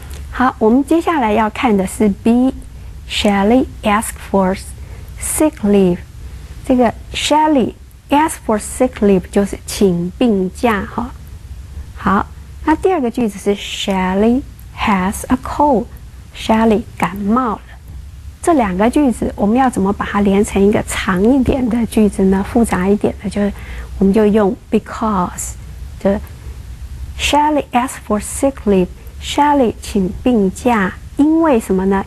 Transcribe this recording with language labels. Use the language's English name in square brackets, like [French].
[Chinese] 好，我们接下来要看的是 B。 [English] Shelley ask for sick leave。 [Chinese] 这个 [English] Shelley ask for sick leave [Chinese] 就是请病假哈。好，那第二个句子是 [English] Shelley has a cold。 [Chinese] Shelley 感冒了。这两个句子我们要怎么把它连成一个长一点的句子呢？复杂一点的，就是我们就用 because， 就 [English] Shelley ask for sick leave。 [Chinese] Shelley 请病假，因为什么呢？